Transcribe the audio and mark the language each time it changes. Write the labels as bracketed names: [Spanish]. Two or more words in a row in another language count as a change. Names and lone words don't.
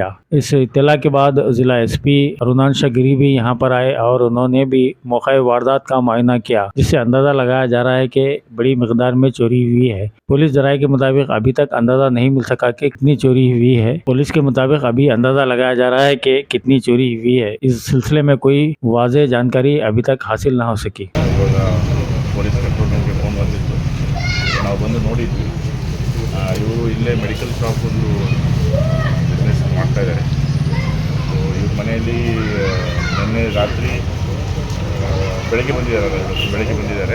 [Urdu] اس اطلاع کے بعد ضلع ایس پی ارونانشا گری بھی یہاں پر آئے اور انہوں نے بھی موقع واردات کا معائنہ کیا، جس سے اندازہ لگایا جا رہا ہے کہ بڑی مقدار میں چوری ہوئی ہے. پولیس ذرائع کے مطابق ابھی تک اندازہ نہیں مل سکا کہ کتنی چوری ہوئی ہے. پولیس کے مطابق ابھی اندازہ لگایا جا رہا ہے کہ کتنی چوری ہوئی ہے. اس سلسلے میں کوئی واضح جانکاری ابھی تک حاصل نہ ہو سکی. [English] police control [Kannada] ಫೋನ್ ಬಂದಿತ್ತು, ನಾವು ಬಂದು ನೋಡಿದ್ವಿ. ಇವರು ಇಲ್ಲೇ [English] medical shop [Kannada] ಒಂದು ಬಿಸ್ನೆಸ್ ಮಾಡ್ತಾಯಿದ್ದಾರೆ. ಸೊ ಇವ್ರ ಮನೆಯಲ್ಲಿ ನಿನ್ನೆ ರಾತ್ರಿ ಬೆಳಗ್ಗೆ ಬಂದಿದ್ದಾರೆ.